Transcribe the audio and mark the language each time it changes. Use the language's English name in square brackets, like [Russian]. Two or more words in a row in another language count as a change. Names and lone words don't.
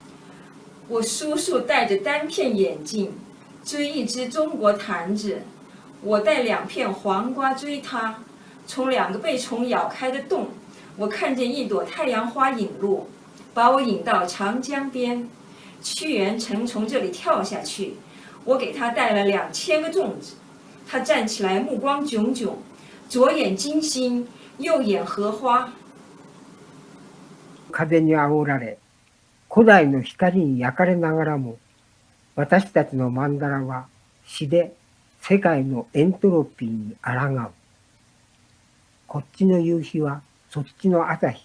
[Chinese] 我叔叔戴着单片眼镜，追一只中国坛子。我带2片黄瓜追他，从2个被虫咬开的洞，我看见一朵太阳花引路，把我引到长江边。屈原曾从这里跳下去，我给他带了2000个粽子。他站起来，目光炯炯，左眼金星，右眼荷花。 [Japanese] 風に煽られ、古代の光に焼かれながらも、私たちの曼荼羅は詩で世界のエントロピーに抗う。こっちの夕日はそっちの朝日。